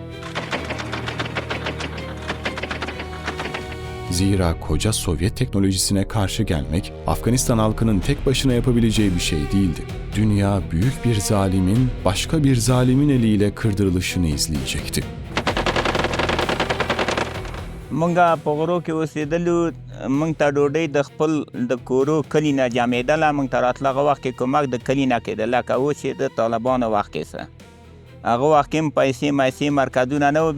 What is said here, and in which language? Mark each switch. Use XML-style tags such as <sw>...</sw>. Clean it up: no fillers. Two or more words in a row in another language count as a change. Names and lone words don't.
<tr>Zira koca Sovyet teknolojisine karşı gelmek, Afganistan halkının tek başına yapabileceği bir şey değildi. Dünya büyük bir zalimin başka bir zalimin eliyle kırdırılışını izleyecekti.</tr> <ps>مونږه په غرو کې اوسېدلو، مونږ ته ډوډۍ د خپل د کورو کلي نه جامېدله، مونږ ته راتلغه وخت کې کومک د کلي نه کېده، لکه اوس چې د طالبانو وخت کې څه هغه وخت کې هم پیسې مرکزونه نه وو.</ps>